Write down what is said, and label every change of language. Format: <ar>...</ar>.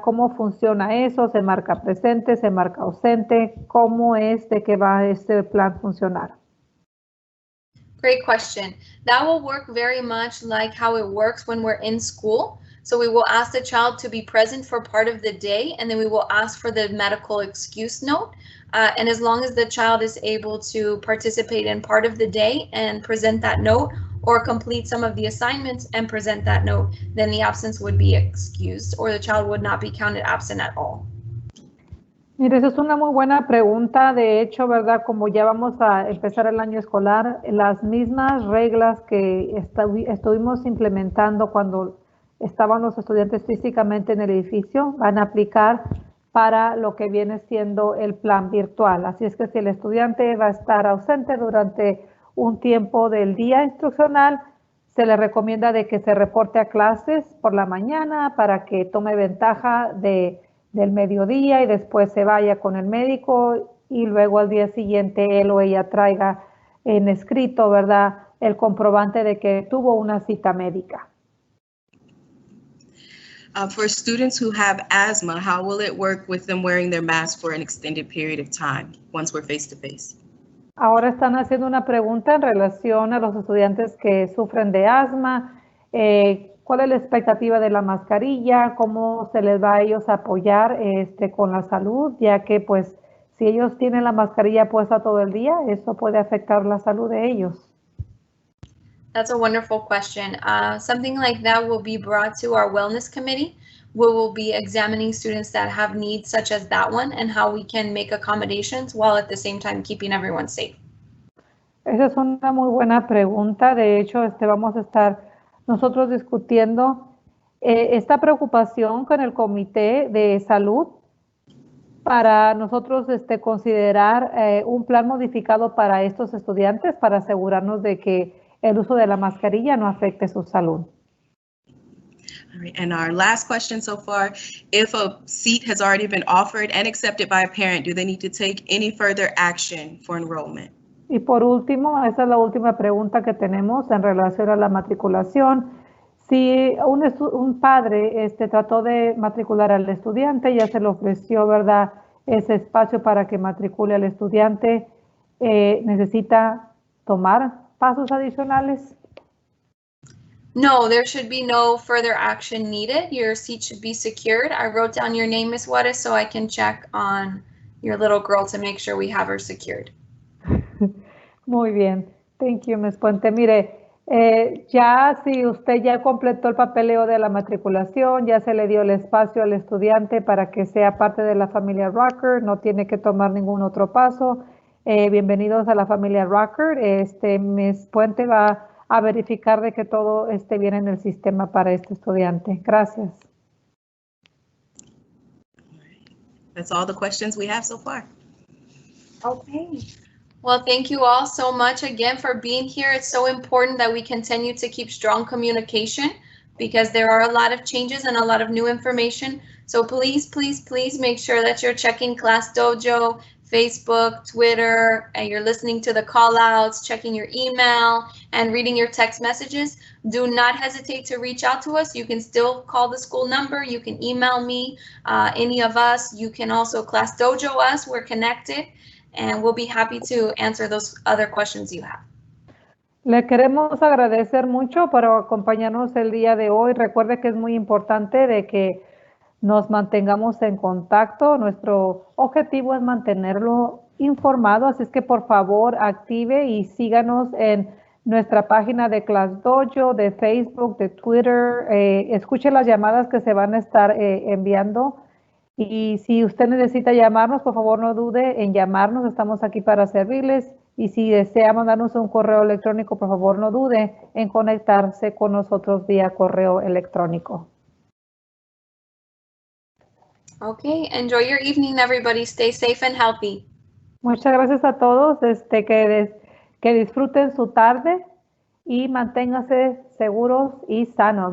<es>¿Cómo funciona eso? ¿Se marca presente? ¿Se marca ausente? ¿Cómo es de que va este plan funcionar?</es> <en>Great question. That will work very much like how it works when we're in school. So we will ask the child to be present for part of the day, and then we will ask for the medical excuse note. And as long as the child is able to participate in part of the day and present that note, or complete some of the assignments and present that note, then the absence would be excused, or the child would not be counted absent at all.</en> <es>Mire, esa es una muy buena pregunta. De hecho, ¿verdad? Como ya vamos a empezar el año escolar, las mismas reglas que estuvimos implementando cuando estaban los estudiantes físicamente en el edificio van a aplicar para lo que viene siendo el plan virtual. Así es que si el estudiante va a estar ausente durante un tiempo del día instruccional, se le recomienda de que se reporte a clases por la mañana para que tome ventaja del mediodía y después se vaya con el médico y luego al día siguiente él o ella traiga en escrito, ¿verdad? El comprobante de que tuvo una cita médica.</es> <en>For students who have asthma, how will it work with them wearing their mask for an extended period of time once we're face to face?</en> <es>Ahora están haciendo una pregunta en relación a los estudiantes que sufren de asma. ¿Cuál es la expectativa de la mascarilla? ¿Cómo se les va a ellos a apoyar con la salud? Ya que pues si ellos tienen la mascarilla puesta todo el día, eso puede afectar la salud de ellos.</es> <en>That's a wonderful question. Something like that will be brought to our wellness committee. We will be examining students that have needs such as that one and how we can make accommodations while at the same time keeping everyone safe.</en> <es>Esa es una muy buena pregunta. De hecho, vamos a estar nosotros discutiendo esta preocupación con el Comité de Salud para nosotros considerar un plan modificado para estos estudiantes para asegurarnos de que el uso de la mascarilla no afecte su salud.</es> <en>All right, and our last question so far, if a seat has already been offered and accepted by a parent, do they need to take any further action for enrollment?</en> <es>Y por último, esa es la última pregunta que tenemos en relación a la matriculación. Si un padre trató de matricular al estudiante, ya se le ofreció, ¿verdad?, ese espacio para que matricule al estudiante, ¿necesita tomar pasos adicionales?</es> <en>No, there should be no further action needed. Your seat should be secured. I wrote down your name, Ms. Juarez, so I can check on your little girl to make sure we have her secured.</en> <es>Muy bien.</es> <en>Thank you, Ms. Puente.</en> <es>Mire, ya si usted ya completó el papeleo de la matriculación, ya se le dio el espacio al estudiante para que sea parte de la familia Rucker, no tiene que tomar ningún otro paso. Bienvenidos a la familia Rucker. Ms. Puente va a verificar de que todo esté bien en el sistema para este estudiante. Gracias.</es> <en>That's all the questions we have so far. Okay. Well, thank you all so much again for being here. It's so important that we continue to keep strong communication because there are a lot of changes and a lot of new information. So please, please, please make sure that you're checking Class Dojo, Facebook, Twitter, and you're listening to the call outs, checking your email, and reading your text messages. Do not hesitate to reach out to us. You can still call the school number. You can email me, any of us. You can also Class Dojo us. We're connected. And we'll be happy to answer those other questions you have.</en> <es>Le queremos agradecer mucho por acompañarnos el día de hoy. Recuerde que es muy importante de que nos mantengamos en contacto. Nuestro objetivo es mantenerlo informado, así es que por favor active y síganos en nuestra página de Class Dojo, de Facebook, de Twitter. Escuche las llamadas que se van a estar enviando. Y si usted necesita llamarnos, por favor no dude en llamarnos, estamos aquí para servirles. Y si desea mandarnos un correo electrónico, por favor no dude en conectarse con nosotros vía correo electrónico.</es> <en>Okay, enjoy your evening, everybody. Stay safe and healthy.</en> <es>Muchas gracias a todos, que disfruten su tarde y manténganse seguros y sanos.</es>